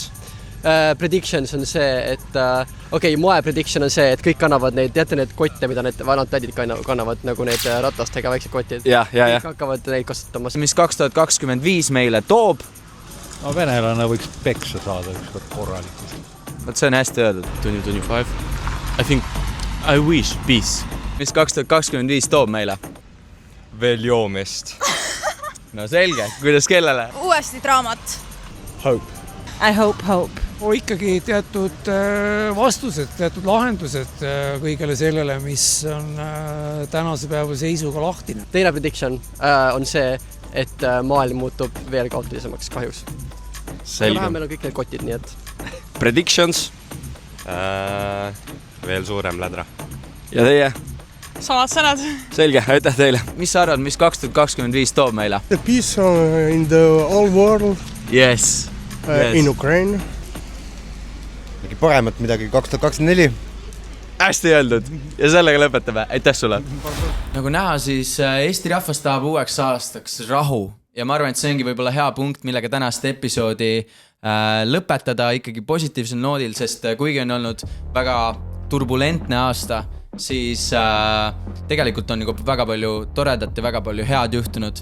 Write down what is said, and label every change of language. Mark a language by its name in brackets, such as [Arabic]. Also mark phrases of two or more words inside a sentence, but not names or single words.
[Estonian] Predictions on see, et moe prediction on see, et kõik kannavad neid, teate need kotte, mida need vanad tädid kannavad, nagu need ratastega väiksed kotid. Kõik hakkavad neid kasutama. Mis 2025 meile toob? No venelane võiks peksa saada ükskord korralikult. See on hästi öeldud. 2025. [English] I wish peace. [Estonian] Mis 2025 toob meile? Veel joomist. No selge, kuidas kellele? Uuesti draamat. [English] Hope. I hope. [Estonian] Ikkagi teatud vastused, teatud lahendused kõigele sellele, mis on tänase päeva seisuga lahtine. Teine prediction on see, et maailm muutub veel kaotilisemaks kahjus. Selge. Meil on kõik need kotid, nii et... Predictions? Veel suurem lädra. Ja teie? Samad sõnad. Selge, aitäh teile. Mis sa arvad, mis 2025 toob meile? [English] The peace in the whole world. Yes. In Ukraine. [Estonian] Mingi paremat midagi 2024. Hästi öeldud. Ja sellega lõpetame. Aitäh sulle. Nagu näha, siis Eesti rahvas tahab uueks aastaks rahu. Ja ma arvan, et see ongi võib-olla hea punkt, millega tänast episoodi lõpetada ikkagi positiivsel noodil, sest kuigi on olnud väga turbulentne aasta, siis tegelikult on juba väga palju toredat ja väga palju head juhtunud.